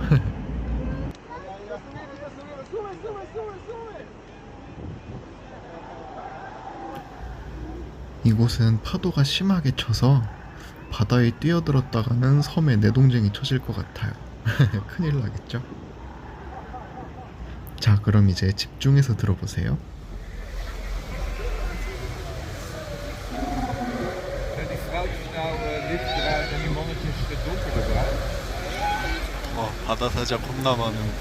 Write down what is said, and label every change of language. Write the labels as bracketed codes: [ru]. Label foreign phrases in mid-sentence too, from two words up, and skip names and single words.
[ko] 이곳은 파도가 심하게 쳐서 바다에 뛰어들었다가는 섬에 내동쟁이 쳐질 것 같아요. 큰일 나겠죠? 자, 그럼 이제 집중해서 들어보세요. [af] Die vrouwtjes nou lichtbruin en die mannetjes donkerder bruin? [ko] 바다 사자 겁나 많은.